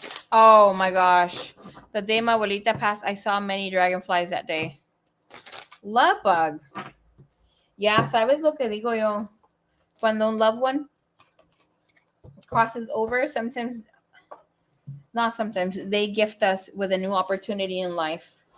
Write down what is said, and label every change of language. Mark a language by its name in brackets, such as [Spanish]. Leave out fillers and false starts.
[English] Oh my gosh. The day my abuelita passed, I saw many dragonflies that day. Love bug. Yeah, [Spanish] ¿sabes lo que digo yo? Cuando un [English] loved one crosses over, sometimes, not sometimes, they gift us with a new opportunity in life.